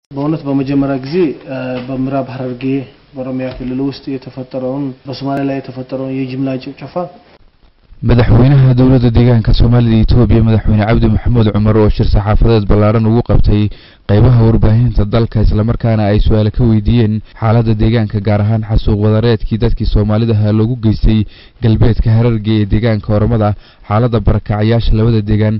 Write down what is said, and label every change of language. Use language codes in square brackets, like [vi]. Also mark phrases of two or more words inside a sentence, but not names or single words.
[am] በእውነት በመጀመሪያ ጊዜ በምዕራብ ሐረርጌ በኦሮሚያ ክልል ውስጥ የተፈጠረውን በሶማሌ ላይ የተፈጠረውን የጅምላ ጭፍጨፋ [so] madaxweynaha dawladda deegaanka Soomaalida Itoobiya madaxweyne Cabdi Maxamuud Cumar oo shir saxaafadeed ballaaran ugu qabtay qaybaha warbaahinta dalka isla markaana ay su'aalo ka weydiiyeen xaaladda deegaanka gaar ahaan xasuuq wadareedkii dadkii Soomaalida loogu geystay galbeedka Hararge ee deegaanka Oromada xaaladda barakacayaasha labada deegaan